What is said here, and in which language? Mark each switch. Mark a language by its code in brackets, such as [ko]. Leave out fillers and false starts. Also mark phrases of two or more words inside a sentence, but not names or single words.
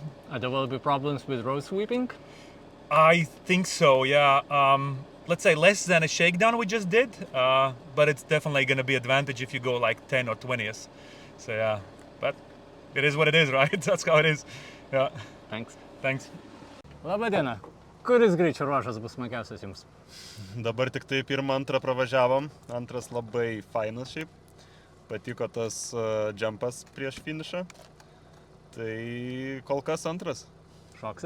[en] There will be problems with road sweeping? I think so, yeah. Let's say less than a shakedown we just did, but it's definitely going to be advantage if you go like 10 or 20th. So yeah, but it is what it is, right? That's how it is. Yeah. Thanks. [lt] Labą dieną. Kuris greičio ruožas bus smagiausias jums? Dabar tik tai pirmą, antrą pravažiavom. Antras labai fainas šiaip. Patiko tas džempas prieš finišą. Tai kol kas antras. Šoksit?